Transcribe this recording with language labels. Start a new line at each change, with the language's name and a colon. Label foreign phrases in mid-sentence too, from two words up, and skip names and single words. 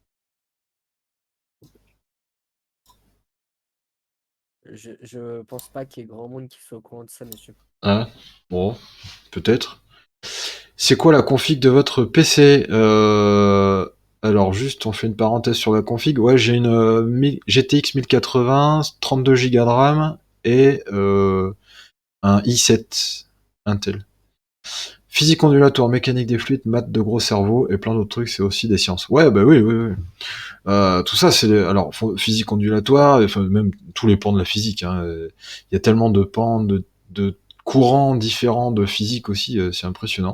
French: Je pense pas qu'il y ait grand monde qui soit au courant de ça, monsieur. Hein? Bon, peut-être. C'est quoi la config de votre PC? Alors juste, on fait une parenthèse sur la config. Ouais, j'ai une GTX 1080, 32 Go de RAM et un i7 Intel. Physique ondulatoire, mécanique des fluides, maths de gros cerveau et plein d'autres trucs, c'est aussi des sciences. Ouais, bah oui. Tout ça, c'est alors physique ondulatoire, enfin même tous les pans de la physique. Hein. Il y a tellement de pans, de courants différents de physique aussi, c'est impressionnant.